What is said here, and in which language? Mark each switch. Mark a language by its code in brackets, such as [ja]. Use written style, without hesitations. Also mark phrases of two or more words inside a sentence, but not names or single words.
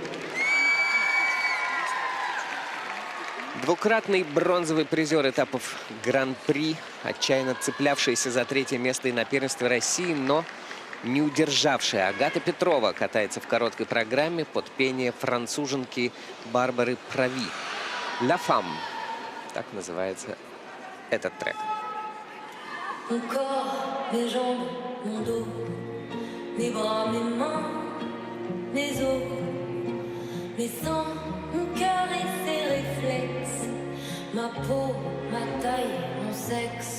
[ru] Двукратный бронзовый призер этапов Гран-при, отчаянно цеплявшаяся за 3-е место и на первенстве России, но не удержавшая. Агата Петрова катается в короткой программе под пение француженки Барбары Прави. [fr] «La Femme». [ru] Так называется этот трек. [fr] Mon corps, mes jambes, mon dos, mes bras, mes mains, mes os, mes sangs, mon cœur et ses réflexes, ma peau, ma taille, mon sexe.